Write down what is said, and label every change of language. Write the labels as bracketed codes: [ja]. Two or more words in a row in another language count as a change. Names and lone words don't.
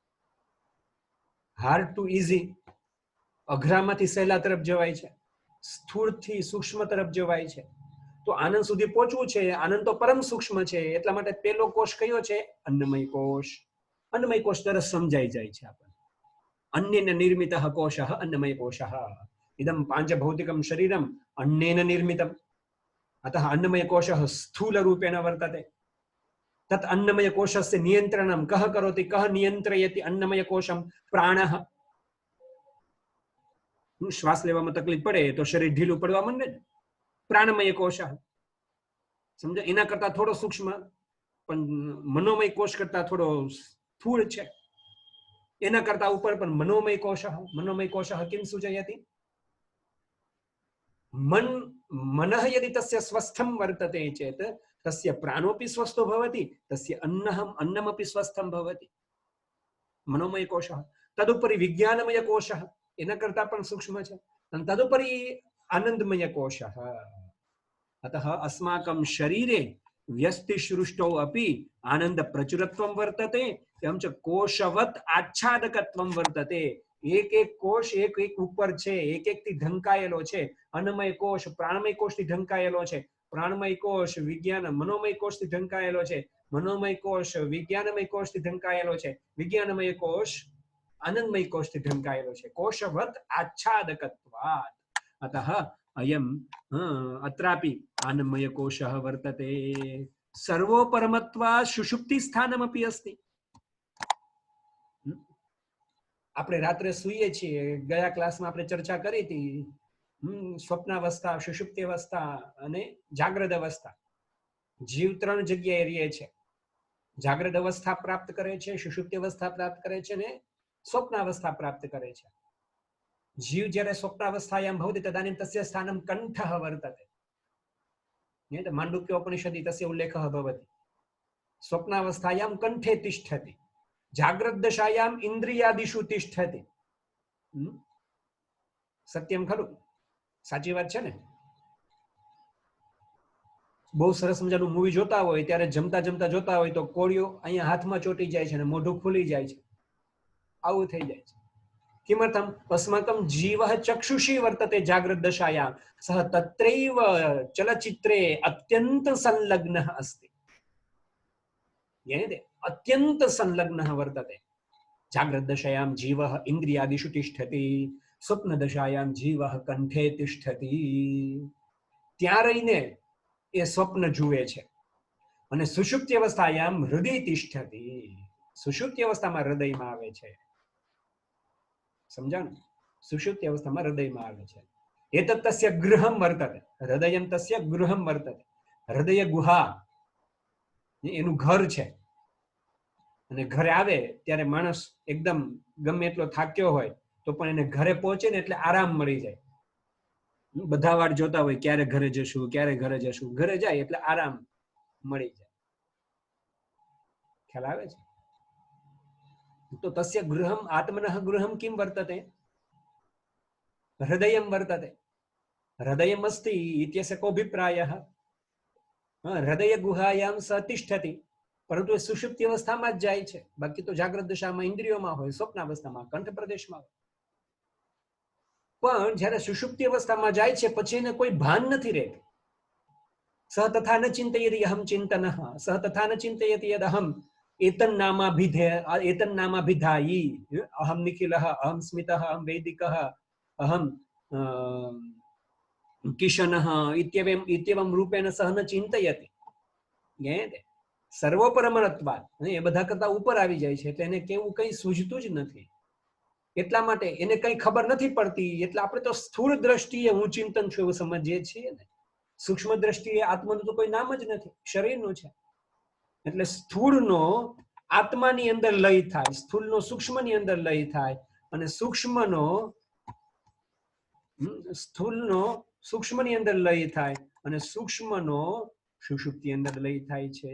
[en] hard to easy, [gu] અઘરામાંથી સહેલા તરફ જવાય છે, સ્થૂળથી સૂક્ષ્મ તરફ જવાય છે. તો આનંદ સુધી પહોંચવું છે. આનંદ તો પરમ સૂક્ષ્મ છે, એટલા માટે પેલો કોષ કયો છે? અન્નમય કોષ. અન્નમય કોષ તરફ સમજાઈ જાય છે આપણને. [sa] अन्नेन निर्मितः कोषः अन्नमय कोषः. इदम पाञ्चभौतिकम शरीरम अन्नेन निर्मितम. अतः अन्नमय कोशः स्थूल रूपेण वर्तते. तत् अन्नमय कोशस्य नियन्त्रणं कः करोति? कः नियन्त्रयति अन्नमय कोशं? [gu] प्राणः. श्वास लेવામાં તકલીફ પડે તો શરીર ઢીલું પડવા માંડે ને. [sa] प्राणमय कोशः, સમજો? [gu] એના કરતા થોડો સૂક્ષ્મ, પણ મનોમય કોષ કરતા થોડો સ્થૂળ છે. એના કરતા ઉપર પણ મનોમય કોશः. [sa] मनोमय कोशः किम सूचयति? मनः यदि तस्य स्वस्थं वर्तते चेत तस्य प्राणोपि स्वस्थो भवति, तस्य अन्नमपि स्वस्थं भवति. मनोमय कोशः. तदुपरि विज्ञानमय कोशः, [gu] એના કરતા પણ સૂક્ષ્મ છે. [sa] અને तदुपरि आनन्दमय कोशः. अतः अस्माकं शरीरे व्यस्तिसृष्टौ अपि आनंद प्रचुरत्वं वर्तते एवं च कोशवत आच्छादकत्वं वर्तते। [gu] એક એક કોશ એક એક ઉપર છે, એક એક થી ઢંકાયેલો છે। અન્નમય કોશ પ્રાણમય કોશ થી ઢંકાયેલો છે, પ્રાણમય કોશ વિજ્ઞાન મનોમય કોશ થી ઢંકાયેલો છે, મનોમય કોશ વિજ્ઞાનમય કોશ થી ઢંકાયેલો છે, વિજ્ઞાનમય કોશ આનંદમય કોશ થી ઢંકાયેલો છે। [sa] कोशवत आच्छादकत्वात् अतः अयम् अत्रापि आनंदमय कोशः वर्तते। सर्वोपरमत्वात् सुषुप्ति स्थानमपि अस्ति। [gu] આપણે રાત્રે સૂઈએ છીએ, ગયા ક્લાસમાં આપણે ચર્ચા કરી હતી, સ્વપ્નાવસ્થા, સુષુપ્તિ અવસ્થા અને જાગ્રત અવસ્થા। જીવ ત્રણ જગ્યાએ રહે છે। જાગ્રત અવસ્થા પ્રાપ્ત કરે છે, સુષુપ્તિ અવસ્થા પ્રાપ્ત કરે છે અને સ્વપ્નાવસ્થા પ્રાપ્ત કરે છે। [sa] जीव જ્યારે स्वप्नावस्थायाम भवति तदानीम तस्य स्थानम कण्ठः वर्तते। माण्डुक्योपनिषदि तस्य उल्लेखः भवति। स्वप्नावस्थायां कंठे तिष्ठति, जाग्रत दशायाम् इन्द्रियादिषु तिष्ठति। सत्यम खलु? [gu] साची વાત છે ને? બહુ સરસ મજાનું મૂવી જોતા હોય ત્યારે જમતા જમતા જોતા હોય તો કોળિયો અહીંયા હાથમાં ચોટી જાય છે અને મોઢું ખુલી જાય છે, આવું થઈ જાય છે। [sa] किमर्थम्? अस्माकं जीवः चक्षुषी वर्तते जाग्रत दशायां, सः तत्रैव चलचित्रे अत्यन्त संलग्नः अस्ति। ज्ञायते? अत्यन्त संलग्नः वर्तते। जाग्रत दशायां जीवः इन्द्रियादिषु तिष्ठति, स्वप्न दशायां जीवः कंठे तिष्ठति। [gu] ત્યાં રહીને એ સ્વપ્ન જુએ છે અને [sa] सुषुप्ति अवस्थायाम हृदय तिष्ठति, [gu] સુષુપ્તિ અવસ્થામાં હૃદયમાં આવે છે। समझाणु? सुषुप्ति अवस्थाમાં હૃદયમાં આવે છે। [sa] एतत् तस्य गृहं वर्तते, हृदयं तस्य गृहं वर्तते। [gu] हृदय गुहा એનું ઘર છે અને ઘરે આવે ત્યારે માણસ એકદમ ગમે એટલો થાક્યો હોય તો પણ એને ઘરે પહોંચે ને એટલે આરામ મળી જાય। બધા વાટ જોતા હોય ક્યારે ઘરે જશું, ક્યારે ઘરે જશું, ઘરે જાય એટલે આરામ મળી જાય। ખ્યાલ આવે છે? [sa] तो तस्य गृहम् आत्मनः गृहं किं वर्तते? हृदयं वर्तते। हृदयम् अस्ति इत्यस्य कोऽभिप्रायः? हृदय गुहायां स तिष्ठति, [gu] परंतु सुषुप्ति अवस्थाમાં જ જાય છે, બાકી તો જાગ્રત દશામાં ઇન્દ્રિયોમાં હોય, સ્વપ્નાવસ્થામાં કંઠ પ્રદેશમાં હોય। પણ જ્યારે સુષુપ્તિ અવસ્થામાં જાય છે પછી એને કોઈ ભાન નથી રહેતું। [sa] सह तथा न चिन्तयति अहम चिन्तनः, सह तथा न चिन्तयति यद अहम एतन्नामाभिधायी, अहम निखिलः, अहम स्मितः, अहम वैदिकः, अहम किशनः इत्येवं रूपेण सह न चिंतयति। ज्ञायते? सर्वोपरमत्वात् [gu] એ બધા કરતા ઉપર આવી જાય છે એટલે એને કેવું કંઈ સૂઝતું જ નથી। એટલા માટે એને કંઈ ખબર નથી પડતી, એટલે આપણે તો સ્થૂળ દ્રષ્ટિએ હું ચિંતન છું એવું સમજીએ છીએ ને। સૂક્ષ્મ દ્રષ્ટિએ આત્માનું તો કોઈ નામ જ નથી, શરીરનું છે। એટલે સ્થૂળનો આત્માની અંદર લય થાય, સ્થૂળનો સૂક્ષ્મની અંદર લય થાય અને સૂક્ષ્મનો સ્થૂળનો સૂક્ષ્મની અંદર લય થાય અને સૂક્ષ્મનો સુષુપ્તિ અંદર લય થાય છે।